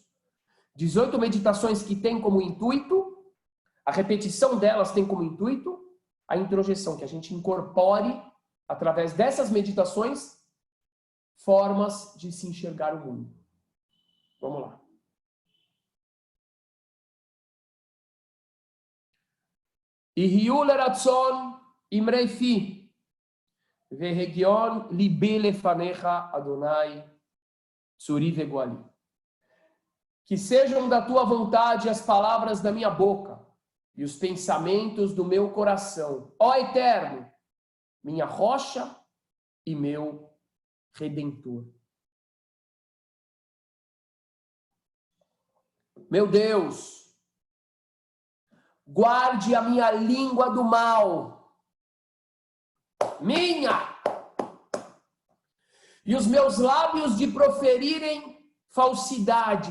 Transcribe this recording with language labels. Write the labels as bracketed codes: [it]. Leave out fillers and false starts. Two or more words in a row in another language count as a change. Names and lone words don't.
[pt] 18 meditações que têm como intuito, a repetição delas tem como intuito, a introjeção, que a gente incorpore, através dessas meditações, formas de se enxergar o mundo. Vamos lá. [he] יהיו לרצון אמרי פי, והגיון לבי לפניך אדני צורי וגואלי. [pt] Que sejam da tua vontade as palavras da minha boca e os pensamentos do meu coração, ó Eterno, minha rocha e meu Redentor. Meu Deus, guarde a minha língua do mal, e os meus lábios de proferirem falsidade.